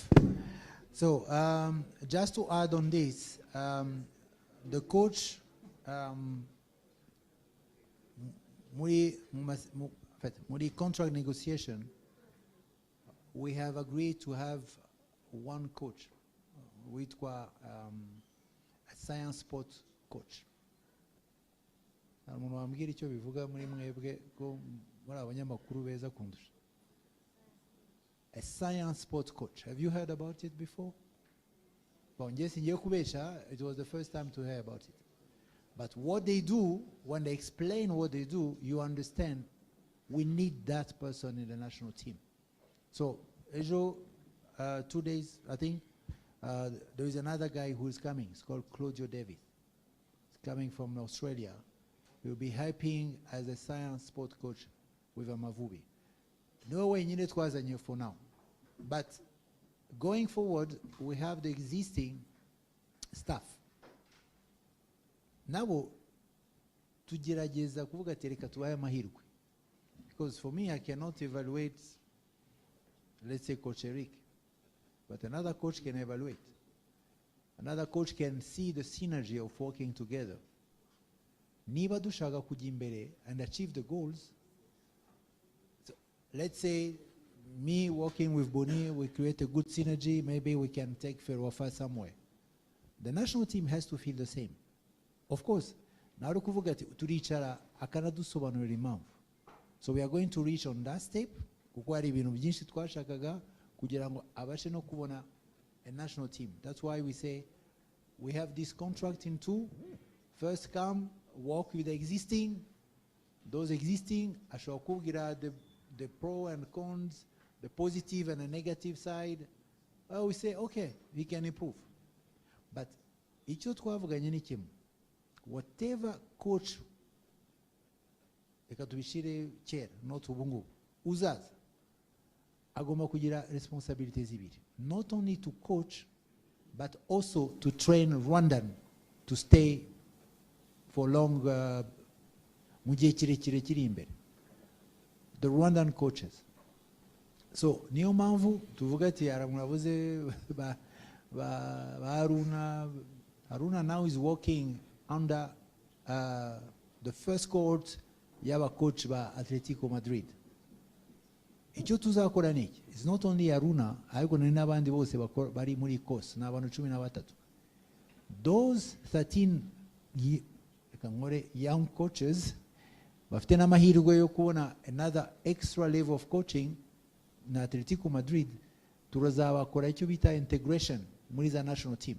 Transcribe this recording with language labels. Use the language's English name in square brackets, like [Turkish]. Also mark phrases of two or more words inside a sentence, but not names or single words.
[English] So, just to add on this, the coach, muri contract negotiation, we have agreed to have one coach, witwa a science sport coach. [Kinyarwanda] Umuntu wambwira icyo bivuga muri mwebwe ko muri abanyamakuru beza kundusha. [English] A science sport coach. Have you heard about it before? Bon, yes, in Yekubesha, it was the first time to hear about it. But what they do, when they explain what they do, you understand we need that person in the national team. So, Ejo, 2 days, I think, there is another guy who is coming. It's called Claudio David. He's coming from Australia. He will be helping as a science sport coach with Amavubi. [Kinyarwanda] No wenyine twazanye [English] for now. But going forward, we have the existing staff. [Kinyarwanda] Nabo tugerageza kuvuga ati reka tubaye amahirwe. [English] Because for me, I cannot evaluate, let's say, Coach Eric. But another coach can evaluate. Another coach can see the synergy of working together. [Kinyarwanda] Niba dushaka kujya imbere [English] and achieve the goals. So let's say me working with Boni, we create a good synergy, maybe we can take FERWAFA somewhere. The national team has to feel the same. Of course, [Kinyarwanda] nawe kuvuga ati turicara akanadusobanurira impamvu. [English] So we are going to reach on that step, [Kinyarwanda] kuko hari ibintu byinshi twashakaga kugira ngo abashe no kubona [English] a national team. That's why we say we have this contract in two. First come, work with the existing. Those existing, [Kinyarwanda] ashobora kubwira [English] the pro and cons, the positive and the negative side. We say, okay, we can improve. [Kinyarwanda] But icyo twavuganye ni kimwe. [English] Whatever coach, [Kinyarwanda] reka tubishire kera, not ubu ngubu, uzaza agomba kugira responsibilities zibiri. [English] Not only to coach, but also to train Rwandan to stay for long, [Kinyarwanda] mu gihe kirekire kiri imbere. [English] The Rwandan coaches. So [Kinyarwanda] niyo mpamvu tuvuga ati muravuze ba [English] Haruna now is working under the first court [Kinyarwanda] y'aba coach ba [English] Atletico Madrid. [Kinyarwanda] Icyo tuzakora niki? [English] It's not only [Kinyarwanda] Haruna, ariko n'abandi bose bari muri course n'abantu 13. [English] Those 13 young coaches [Kinyarwanda] bafite n'amahirwe yo kubona [English] another extra level of coaching [Kinyarwanda] na Atletico Madrid, turazabakora icyo bita integration muri za [English] national team.